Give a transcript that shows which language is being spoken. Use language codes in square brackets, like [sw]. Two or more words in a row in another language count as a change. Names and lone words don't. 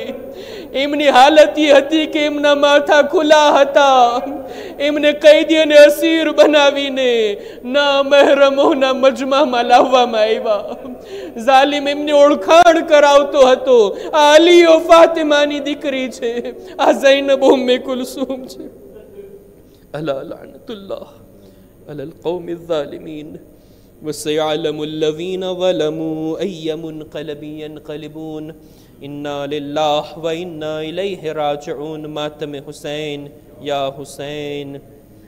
[gu] એમની હાલત એ હતી કે એમના માથા ખુલ્લા હતા, એમને કૈદી અને અસીર બનાવીને ના મહેરમોના મજમામાં લાવવામાં આવ્યા. ઝાલિમ એમને ઓળખાણ કરાવતો હતો, આ અલીઓ ફાતિમાની દીકરી છે, આ ઝૈનબ ઉમ્મે કુલસુમ છે. [ar] ألا لعنة الله على القوم الظالمين وسيعلم الذين ظلموا أي منقلب ينقلبون إنا لله وإنا إليه راجعون. [ur] ماتم حسين [ar] يا حسين.